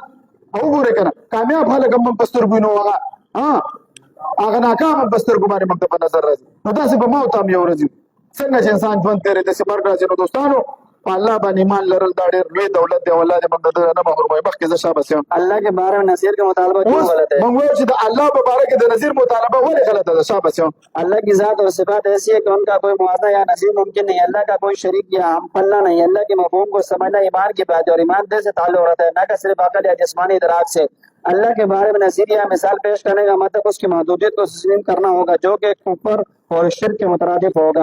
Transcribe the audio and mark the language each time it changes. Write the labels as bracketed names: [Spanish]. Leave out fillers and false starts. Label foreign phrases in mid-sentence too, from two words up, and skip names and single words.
[Pashto] او وګورئ که نه کامیاب خلک هم په سترګو وینو، هغه ناکام هم په سترګو باندې موږ ته په نظر راځي. نو داسې به ما او تا هم یو ورځ څنګه چې انسان ژوند تېرېږي داسې مرګ راځي. نو دوستانو په الله باندې ایمان لرل دا ډېر لوی دولت دی او الله دې موږ د نه محروموي. مخکې زه شاباس یم. [Urdu] اللہ کے بارے میں نصیر کا مطالبہ کیوں اوس غلط ہے؟ [Pashto] موږ وایو چې د الله په باره کې د نظیر مطالبه ولې غلطه ده؟ شاباس یم. [Urdu] اللہ کی ذات اور صفات ایسی ہے کہ ان کا کوئی موازنہ یا نظیر ممکن نہیں. اللہ کا کوئی شریک یا ہم پلہ نہیں. اللہ کے مفہوم کو سمجھنا ایمان کی بات ہے اور ایمان دل سے تعلق رہتا ہے، نہ کہ صرف عقل یا جسمانی ادراک سے. اللہ کے بارے میں نظیر یا مثال پیش کرنے کا مطلب اس کی محدودیت کو تسلیم کرنا ہوگا جو کہ کفر اور شرک کے مترادف ہوگا.